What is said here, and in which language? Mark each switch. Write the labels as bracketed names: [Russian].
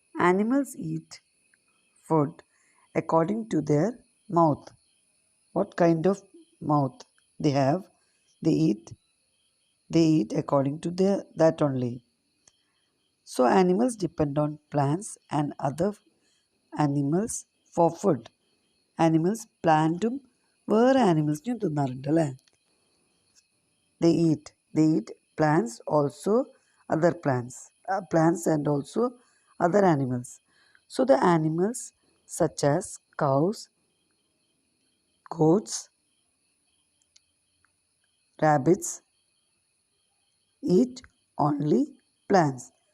[English] Animals eat food according to their mouth. What kind of mouth they have, they eat according to that only. So animals depend on plants and other animals for food. [Malayalam] Animals പ്ലാന്റും വേറെ ആനിമൽസിനും തിന്നാറുണ്ട് അല്ലേ? [English] They eat plants, also other plants and also other animals. So the animals such as cows, goats, rabbits eat only plants.